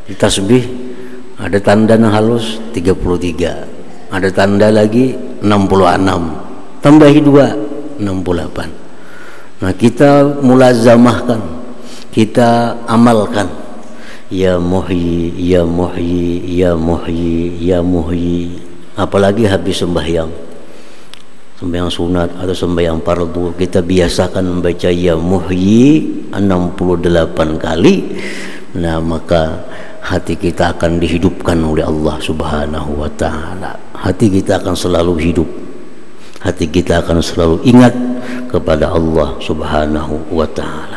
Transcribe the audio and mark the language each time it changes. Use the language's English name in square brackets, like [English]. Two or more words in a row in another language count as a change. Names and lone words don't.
[Indonesian] Di tasbih ada tanda yang halus 33, ada tanda lagi 66, tambahi 2, 68. Nah, kita mulazamahkan, kita amalkan [Arabic] يا محيي يا محيي يا محيي يا محيي. [Indonesian] Apalagi habis sembahyang sunat atau sembahyang fardu, kita biasakan membaca [Arabic] يا محيي [Indonesian] 68 kali. Nah, maka hati kita akan dihidupkan oleh Allah [Arabic] سبحانه وتعالى. [Indonesian] Hati kita akan selalu hidup, hati kita akan selalu ingat kepada Allah [Arabic] سبحانه وتعالى.